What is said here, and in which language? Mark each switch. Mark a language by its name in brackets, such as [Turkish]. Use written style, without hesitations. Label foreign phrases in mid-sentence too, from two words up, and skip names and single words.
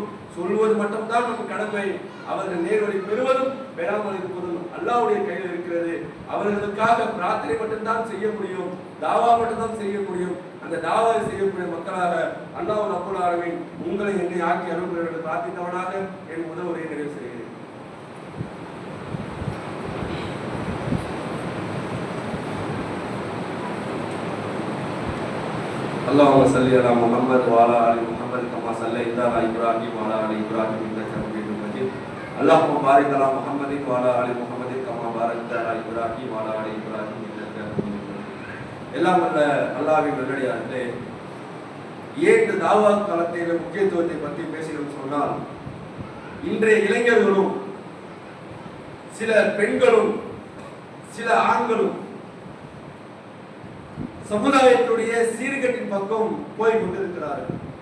[Tamil] சொல்வது மட்டும்தான் நம்ம கடமை, அவர்கள் நேர்வழி பெறுவதும் பெறாமல் இருப்பதும் அல்லாஹ்வுடைய கையில் இருக்கிறது. அவர்களுக்காக பிரார்த்தனை மட்டும்தான் செய்ய முடியும், தாவா மட்டும்தான் செய்ய முடியும். அந்த தாவாவை செய்யக்கூடிய மக்களாக [Arabic] الله رب العالمين [Tamil] உங்களை என்னை ஆக்கி அருள் என்று பிரார்த்தித்தவனாக என் முதல் உரையை நிறைவு செய்கிறேன். [Arabic] اللهم صل على محمد وعلى ال محمد كما صليت على ابراهيم وعلى ال ابراهيم انك حميد مجيد. اللهم بارك على محمد وعلى ال محمد كما باركت على ابراهيم وعلى ال ابراهيم انك حميد مجيد. [Tamil] எல்லாம் வல்ல அல்லாஹ்வின் நல்லடியார்களே, ஏன் இந்த தாவா காலத்தின் முக்கியத்துவத்தை பற்றி பேசுகிறோம் சொன்னால், இன்றைய இளைஞர்களும் சில பெண்களும் சில ஆண்களும் சமுதாயத்துடைய சீர்கேட்டின் பக்கம் போய் கொண்டிருக்கிறார்கள்.